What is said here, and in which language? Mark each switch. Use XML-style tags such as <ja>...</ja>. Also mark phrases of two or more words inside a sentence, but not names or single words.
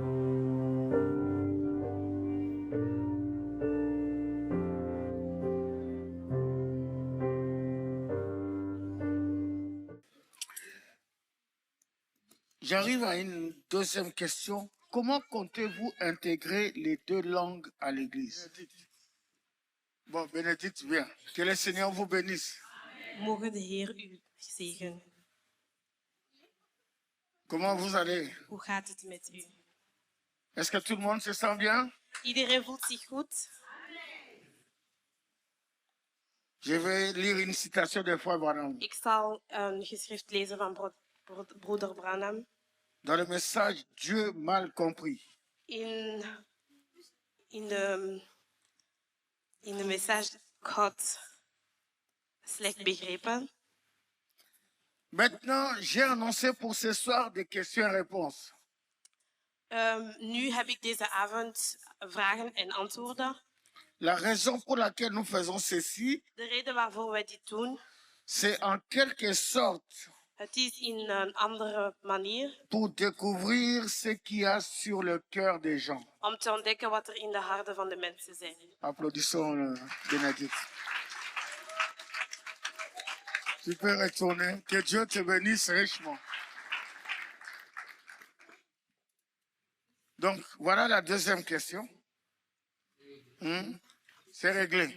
<fr>J'arrive à une deuxième question. Comment comptez-vous intégrer les deux langues à l'Église? Bon, Bénédicte, viens. Que le Seigneur vous bénisse.</fr> <nl>Mogen de Heer u zegenen.</nl> <fr>Comment vous allez?</fr> <nl>Hoe gaat het met u?</nl> <fr>Est-ce que tout le monde se sent bien?</fr> <nl>Iedereen voelt zich goed.</nl> <fr>Je vais lire une citation de Frère Branham.</fr> <nl>Ik zal een geschrift lezen van broeder Branham.</nl> <fr>Dans le message Dieu mal compris.</fr> <nl>In de message God slecht begrepen.</nl> <fr>Maintenant, j'ai annoncé pour ce soir des questions et réponses.</fr> <nl>Nu heb ik deze avond vragen en antwoorden.</nl> <fr>La raison pour laquelle nous faisons ceci,</fr> <nl>De reden waarvoor wij dit doen,</nl> <fr>c'est en quelque sorte</fr> <nl>het is in een andere manier</nl> <fr>pour découvrir ce qu'il y a sur le cœur des gens.</fr> <nl>om te ontdekken wat er in de harten van de mensen zijn.</nl> <fr>Applaudissons Bénédicte. Tu peux retourner. Que Dieu te bénisse richement. Donc, voilà la deuxième question. C'est réglé.</fr>